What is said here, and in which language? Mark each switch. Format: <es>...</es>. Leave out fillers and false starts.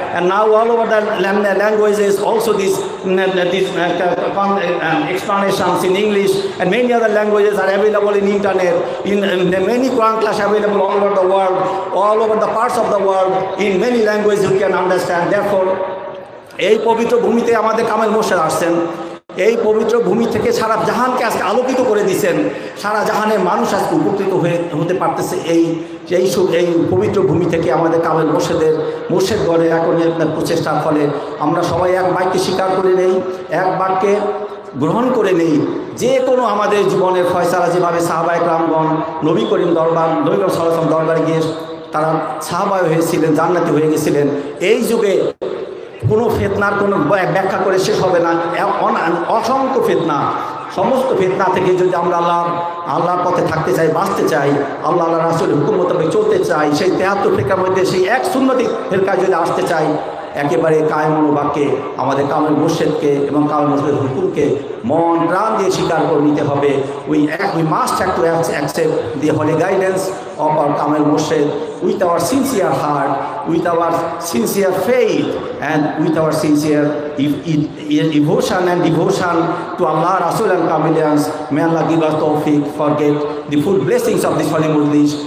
<en>And now all over the languages, also these explanations in English and many other languages are available in internet. In many Quran class available all over the world, all over the parts of the world, in many languages you can understand.</en> <bn>Therefore, এই পবিত্র ভূমিতে আমাদের কামেল মোর্শেদ আসছেন। এই পবিত্র ভূমি থেকে সারা জাহানকে আজকে আলোকিত করে দিয়েছেন। সারা জাহানের মানুষ আজকে উপকৃত হতে পারতেছে এই পবিত্র ভূমি থেকে আমাদের কামেল মোর্শেদগণের এখন প্রচেষ্টার ফলে আমরা সবাই এক বাক্যে স্বীকার করে নেই, এক বাক্যে গ্রহণ করে নেই যে কোনো আমাদের জীবনের ফয়সালা যেভাবে সাহাবায়ে কেরামগণ নবী করিম সাল্লাল্লাহু আলাইহি ওয়াসাল্লাম দরবারে গিয়ে তারা সাহাবায়ে হয়েছিলেন, জান্নাতি হয়ে গেছিলেন। এই যুগে কোনো ফিতনার কোনো ব্যাখ্যা করে শেষ হবে না। অসংখ্য ফিতনা, সমস্ত ফিতনা থেকে যদি আমরা আল্লাহর পথে থাকতে চাই, বাঁচতে চাই, আল্লাহ রাসূলের হুকুম মোতাবেক চলতে চাই, সেই 73 ফিরকার মধ্যে সেই এক সুন্নতি ফিরকায় যদি আসতে চাই, একেবারে কায়েম বাক্যে আমাদের কামেল মোর্শেদকে এবং কামেল মোর্শেদের হুকুমকে মন প্রাণ দিয়ে স্বীকার করে নিতে হবে।</bn> <en>We must have to accept the holy guidance of our Kamel Morshed with our sincere heart, with our sincere faith, and with our sincere devotion to Allah, Rasul and Kamelians. May Allah give us tawfiq for get the full blessings of this holy Majlis.</en>